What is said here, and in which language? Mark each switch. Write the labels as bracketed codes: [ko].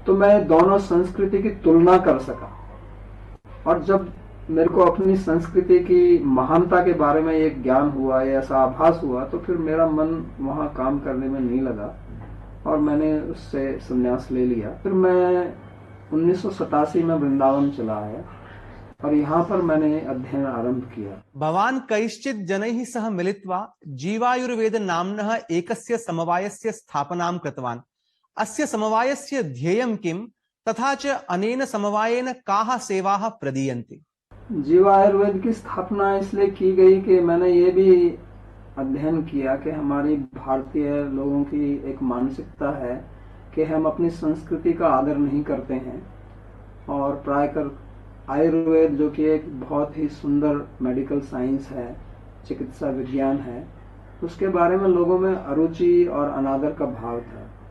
[hi] तो मैं दोनों संस्कृति की तुलना कर सका, और जब मेरे को अपनी संस्कृति की महानता के बारे में एक ज्ञान हुआ, ऐसा आभास हुआ, तो फिर मेरा मन वहां काम करने में नहीं लगा और मैंने उससे संन्यास ले लिया। फिर मैं 1987 में वृंदावन चला आया और यहाँ पर मैंने अध्ययन आरंभ किया। [sa] भवान् कैश्चित् जनैः सह मिलित्वा जीवायुर्वेद नाम्नः एकस्य समवायस्य स्थापनां कृतवान्। अस्य समवायस्य ध्येयं किं, तथा च अनेन समवायेन काः सेवाः प्रदीयन्ते? [hi] जीवा आयुर्वेद की स्थापना इसलिए की गई कि मैंने ये भी अध्ययन किया कि हमारी भारतीय लोगों की एक मानसिकता है कि हम अपनी संस्कृति का आदर नहीं करते हैं, और प्रायकर आयुर्वेद जो कि एक बहुत ही सुंदर मेडिकल साइंस है, चिकित्सा विज्ञान है, उसके बारे में लोगों में अरुचि और अनादर का भाव था।